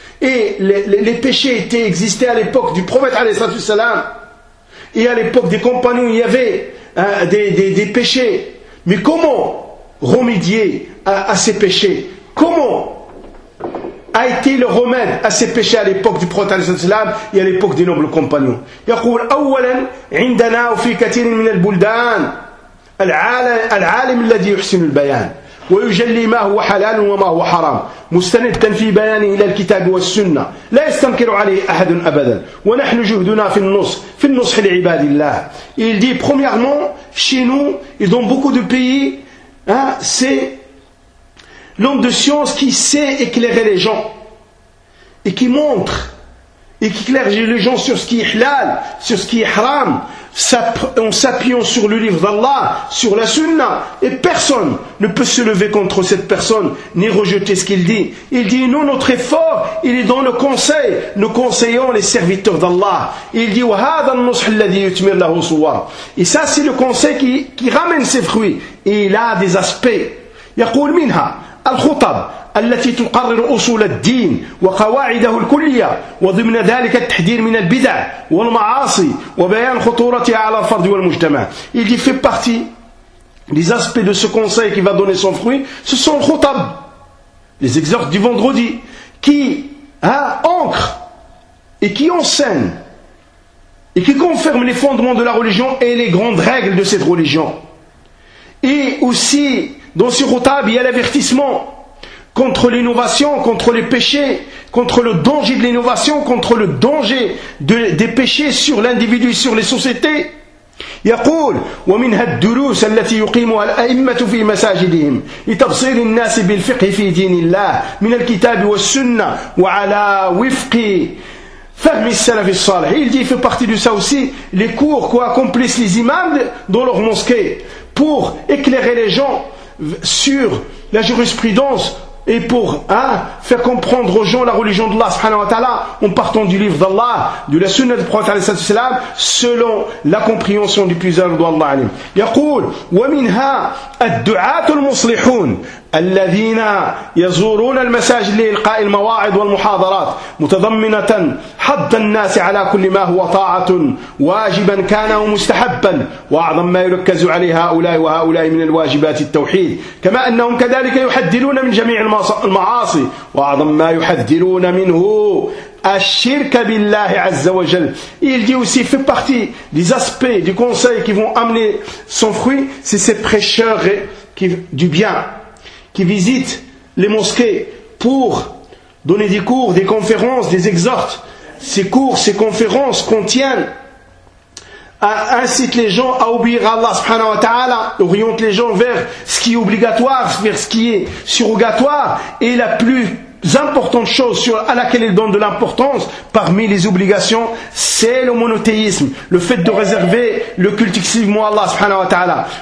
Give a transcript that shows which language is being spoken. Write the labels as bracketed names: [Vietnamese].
[French] Et les péchés existaient à l'époque du prophète alayhi salam, et à l'époque des compagnons il y avait des péchés. Mais comment remédier à ces péchés? Comment a été le remède à ses péchés à l'époque du prophète sallallahu alayhi wa sallam et à l'époque des nobles compagnons. [Arabic] يقول اولا عندنا وفي كثير من البلدان العالم العالم الذي يحسن البيان ويجلي ما هو حلال وما هو حرام مستندا في بيانه الى الكتاب والسنه لا يستنكر عليه احد ابدا ونحن جهدنا في النص في النصح لعباد الله. [French] Il dit premièrement chez nous et dans beaucoup de pays hein, c'est l'homme de science qui sait éclairer les gens et qui montre et qui éclaire les gens sur ce qui est halal, sur ce qui est haram, en s'appuyant sur le livre d'Allah, sur la sunna, et personne ne peut se lever contre cette personne ni rejeter ce qu'il dit. Il dit nous notre effort il est dans le conseil, nous conseillons les serviteurs d'Allah. Il dit [Arabic] wa hadha an-nushh alladhi yutmir lahu suwar, [French] et ça c'est le conseil qui ramène ses fruits et il a des aspects. [Arabic] يقول منها الخطب التي تقرر أصول الدين وقواعده الكلية وضمن ذلك التحذير من البدع والمعاصي وبيان خطورتها على الفرد والمجتمع. [French] Il dit fait partie des aspects de ce conseil qui va donner son fruit, ce sont les khutab, les exhortes du vendredi, qui ancrent et qui enseignent et qui confirment les fondements de la religion et les grandes règles de cette religion. Et aussi dans ce khutab, il y a l'avertissement contre l'innovation, contre les péchés, contre le danger de l'innovation, contre le danger des péchés sur l'individu et sur les sociétés. [Arabic] يقول ومنها الدروس التي يقيمها الأئمة في مساجدهم لتبصير الناس بالفقه في دين الله من الكتاب والسنة وعلى وفق فهم السلف الصالح. [French] Il dit fait partie de ça aussi les cours qu'accomplissent les imams dans leurs mosquées pour éclairer les gens sur la jurisprudence et pour faire comprendre aux gens la religion d'Allah subhanahu wa ta'ala en partant du livre d'Allah, de la sunna du prophète sallallahu alayhi wa sallam selon la compréhension du puissant d'Allah. Il dit [Arabic] ومنها الدعاة المصلحون الذين يزورون المساجد لإلقاء المواعظ والمحاضرات متضمنة حض الناس على كل ما هو طاعة واجبا كان أو مستحبا وأعظم ما يركز عليه هؤلاء وهؤلاء من الواجبات التوحيد كما أنهم كذلك يحذرون من جميع المعاصي وأعظم ما يحذرون منه الشرك بالله عز وجل. [French] Il dit aussi fait partie des aspects du conseil qui vont amener son fruit c'est ces prêcheurs qui du bien qui visitent les mosquées pour donner des cours, des conférences, des exhortes. Ces cours, ces conférences contiennent, incitent les gens à obéir à Allah subhanahu wa ta'ala, orientent les gens vers ce qui est obligatoire, vers ce qui est surrogatoire, et la plus importante chose sur, à laquelle ils donnent de l'importance parmi les obligations, c'est le monothéisme, le fait de réserver le culte exclusivement à Allah subhanahu wa ta'ala.